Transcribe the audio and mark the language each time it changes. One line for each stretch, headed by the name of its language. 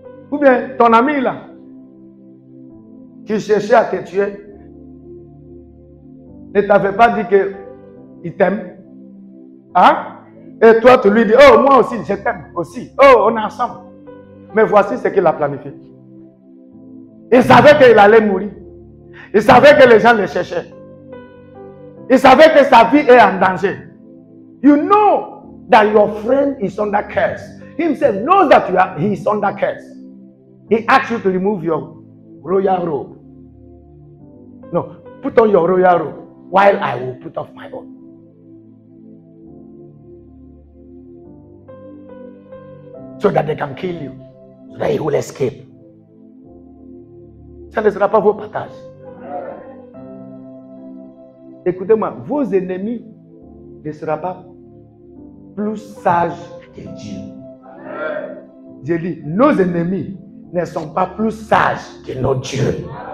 French: Ou bien ton ami là, qui cherchait à te tuer, ne t'avait pas dit qu'il t'aime? Hein? Et toi, tu lui dis, oh, moi aussi, je t'aime aussi. Oh, on est ensemble. Mais voici ce qu'il a planifié. Il savait qu'il allait mourir. Il savait que les gens le cherchaient. Il savait que sa vie est en danger.
English: You know that your friend is under curse. He himself knows that he is under curse. He asks you to remove your royal robe. No, put on your royal robe while I will put off my own. So that they can kill you. So that he will escape.
French: Ça ne sera pas vos partages. Écoutez-moi, vos ennemis ne seront pas plus sages que Dieu. J'ai dit, nos ennemis ne sont pas plus sages que nos dieux.